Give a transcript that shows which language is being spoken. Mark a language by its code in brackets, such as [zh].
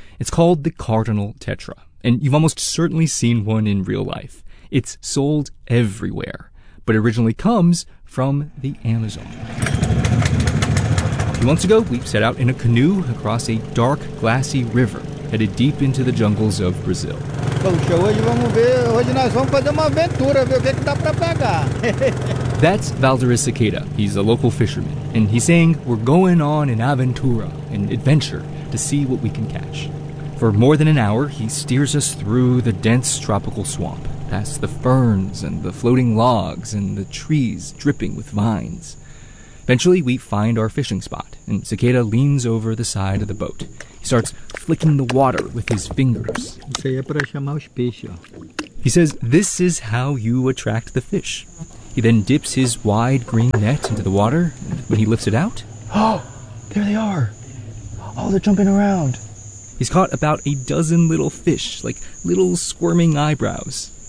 [en] It's called the cardinal tetra. And you've almost certainly seen one in real life. It's sold everywhere, but originally comes from the Amazon. A few months ago, we set out in a canoe across a dark, glassy river headed deep into the jungles of Brazil. [pt] poxa, hoje vamos ver, hoje nós vamos fazer uma aventura, ver o que dá para pegar. [en] That's Valderis Cicada. He's a local fisherman, and he's saying we're going on an aventura, an adventure, to see what we can catch. For more than an hour, he steers us through the dense tropical swamp, past the ferns and the floating logs and the trees dripping with vines. Eventually, we find our fishing spot, and Cicada leans over the side of the boat. He starts flicking the water with his fingers. [pt] Isso aí é para chamar os peixes, ó. [en] He says this is how you attract the fish. He then dips his wide green net into the water, and when he lifts it out... Oh, there they are! Oh, they're jumping around! He's caught about a dozen little fish, like little squirming eyebrows.